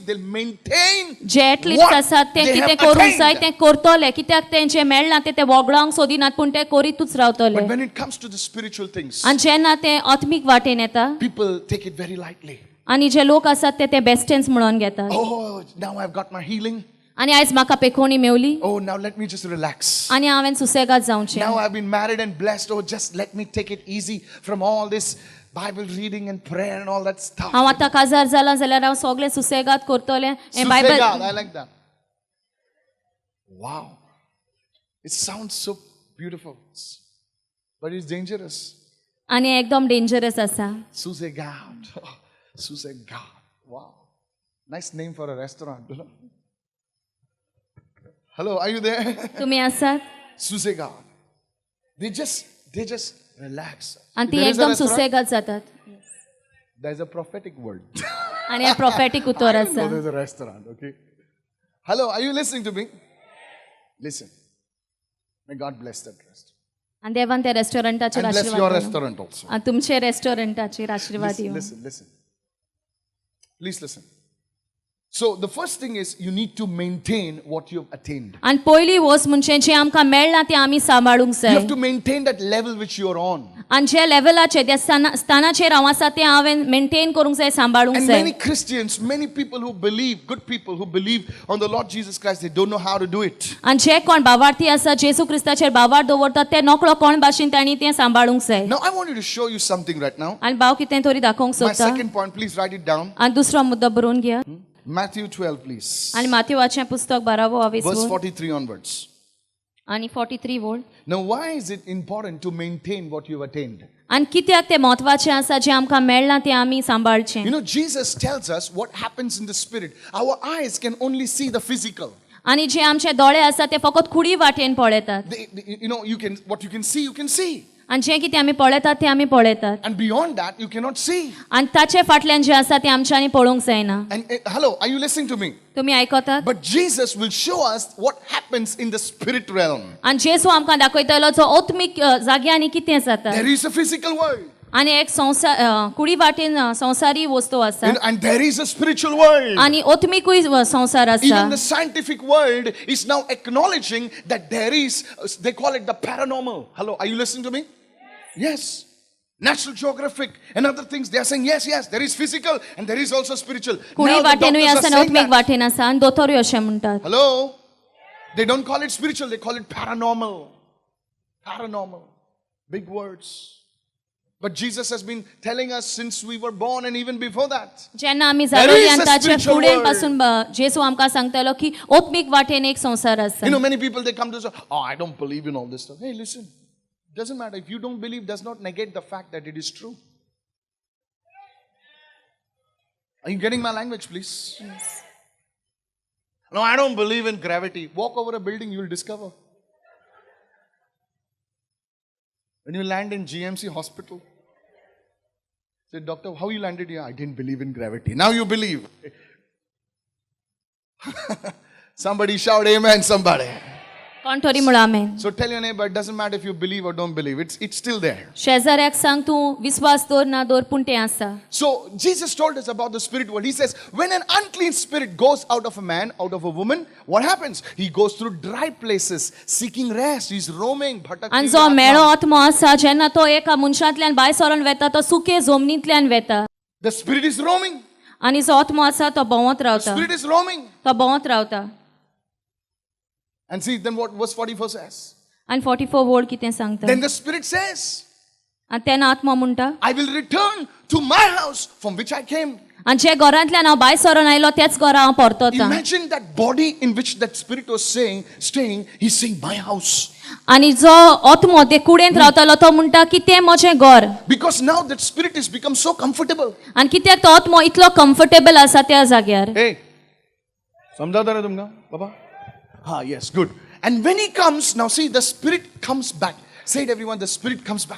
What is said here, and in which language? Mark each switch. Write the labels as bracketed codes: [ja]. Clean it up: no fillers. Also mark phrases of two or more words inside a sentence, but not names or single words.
[en] They'll maintain [kok] जे एथलीट्स [en] what [kok] आसात ते [en] they [kok] कितें [en] have [kok] करूंक जाय [en] attained. [kok] तें करतले कित्याक तें जें मेळना तें वगडावंक सोदिनात पूण तें करीतूच रावतले. [en] But when it comes to the spiritual things, [kok] आनी जेन्ना तें आत्मीक वाटेन येता [en] people take it very lightly. [kok] आनी जे लोक आसात ते तें बेस्टेन्स म्हणून घेतात. [en] Oh, now I've got my healing. [kok] आनी आयज म्हाका पेकोवणी मेवली [en] Oh, now let me just relax. [kok] आनी हांवें सुसेगाद जावचें. [en] Now I've been married and blessed. Oh, just let me take it easy from all this Bible reading and prayer and all that stuff. [kok] हांव आतां काजार जालां जाल्यार हांव सगळें सुसेगाद करतलें. हें Susegad, बायबल [en] I like that. Wow. It sounds so beautiful, but it's dangerous. [kok] आनी एकदम डेंजरस आसा. [en] Susegard. Susegard. Wow. Nice name for a restaurant. You know? Hello, are you there? [kok] तुमी आसात? [en] Susegard. They just relax. [kok] आनी ती [en] There is a [kok] एकदम [en] restaurant. [kok] सुसेगाद जातात. [en] There's a prophetic word. [kok] आनी हे प्रॉफेटिक उतर [en] No, [kok] आसा. [en] there's a restaurant, okay? Hello, are you listening to me? Listen. May God bless that restaurant. [kok] आनी देवान त्या रेस्टॉरंटाचेर [en] And bless your [kok] आशीर्वाद दिवं. [en] restaurant also. [kok] आनी तुमचे रेस्टॉरंटाचेर आशीर्वाद [en] Listen, [kok] दिवं. [en] listen. Please listen. So the first thing is you need to maintain what you've attained. [kok] आनी पयली वस्त म्हणजे जें आमकां मेळ्ळां तें आमी सांबाळूंक [en] You [kok] जाय. [en] have to maintain that level which you're on. [kok] आनी जे लेवलाचेर त्या स्थानाचेर हांव आसा तें हांवें मेंटेन करूंक जाय, सांबाळूंक [en] And [kok] जाय. [en] many Christians, many people who believe, good people who believe on the Lord Jesus Christ, they don't know how to do it. [kok] आनी जे कोण भावार्थी आसा जेसू क्रिस्ताचेर भावार्थ दवरतात ते नकळो कोण भाशेन तांणी तें सांबाळूंक जाय. [en] Now I want you to show you something right now. [kok] आनी भाव कितें तरी दाखोवंक [en] My [kok] सोदता. [en] second point, please write it down. [kok] आनी दुसरो मुद्दो बरोवन घेया. [en] Matthew 12, please. [kok] आनी माथ्यूवाचें पुस्तक 12 [en] Verse 43 onwards. [kok] आनी 43 वोल्ड. [en] Now why is it important to maintain what you've attained? [kok] आनी कित्याक तें म्हत्वाचें आसा जें आमकां मेळ्ळां तें आमी सांबाळचें. [en] You know, Jesus tells us what happens in the spirit. Our eyes can only see the physical. [kok] आनी जे आमचे दोळे आसा ते फकत कुडी वाटेन पळयतात. [en] You know, what you can see, you can see. [kok] आनी जें कितें आमी पळयतात तें आमी पळयतात. [en] And beyond that, you cannot see. [kok] आनी ताचे फाटल्यान जें आसा तें आमच्यांनी पळोवंक जायना. [en] And hello, are you listening to me? [kok] तुमी आयकतात? [en] But Jesus will show us what happens in the spirit realm. [kok] आनी जेसू आमकां दाखयतलो जो आत्मीक जाग्यांनी कितें जाता. [en] There is a physical world. [kok] आनी एक कुडी वाटेन संवसारी वस्तू आसा. [en] And there is a spiritual world. [kok] आनी आत्मिकूय संवसार आसा. [en] Even the scientific world is now acknowledging that there is, they call it the paranormal. Hello, are you listening to me? Yes. National Geographic and other things, they are saying, yes, there is physical and there is also spiritual. [kok] कुडी [en] Now the [kok] वाटेनूय [en] doctors are [kok] आसा आनी [en] saying [kok] आत्मीक [en] that. [kok] वाटेन आसा आनी दोतोरूय अशें म्हणटात. [en] Hello? They don't call it spiritual, they call it paranormal. Paranormal. Big words. But Jesus has been telling us since we were born and even before that. [kok] जेन्ना आमी [en] There [kok] जालोली [en] is a [kok] आनी ताचे [en] spiritual [kok] फुडेन [en] world. [kok] पासून जेसू आमकां सांगतलो की आत्मीक वाटेन एक संवसार आसा. [en] You know, many people, they come to say, oh, I don't believe in all this stuff. Hey, listen. Doesn't matter. If you don't believe, does not negate the fact that it is true. Are you getting my language, please? Yes. No, I don't believe in gravity. Walk over a building, you will discover. When you land in GMC hospital, say, doctor, how you landed here? I didn't believe in gravity. Now you believe. Somebody shout amen, somebody. [kok] कोण तरी म्हणा आमेन. [en] So tell your neighbor, it doesn't matter if you believe or don't believe. It's still there. [kok] शेजाऱ्याक सांग तूं विश्वास दवर ना दवर पूण तें आसा. [en] So Jesus told us about the spirit world. He says, when an unclean spirit goes out of a man, out of a woman, what happens? He goes through dry places, seeking rest. He's roaming. [kok] आनी जो मेळो आत्मो आसा जेन्ना तो एका मनशांतल्यान भायर सरोन वेता तो सुके जमनींतल्यान वेता. [en] The spirit is roaming. [kok] आनी जो आत्मो आसा तो भोंवत [en] The [kok] रावता. [en] spirit is roaming. [kok] तो भोंवत रावता. [en] And see, then what verse 44 says? [kok] आनी 44 वोल्ड कितें सांगता. [en] Then the spirit says, [kok] आनी तेन्ना आत्मो म्हणटा [en] I will return to my house from which I came. [kok] आनी जे घरांतल्यान हांव भायर सरोन आयलो तेच घरा हांव परतता. [en] Imagine that body in which that spirit was staying, he's saying, my house. [kok] आनी जो आत्मो ते कुडेंत रावतालो तो म्हणटा की तें म्हजें घर. [en] Because now that spirit has become so comfortable. [kok] आनी कित्याक तो आत्मो इतलो कम्फर्टेबल आसा त्या जाग्यार. [hi] Hey, समझाता रहे तुमका, [en] Baba? Ah, yes, good. And when he comes, now see, the spirit comes back. Say it, everyone, the spirit comes back.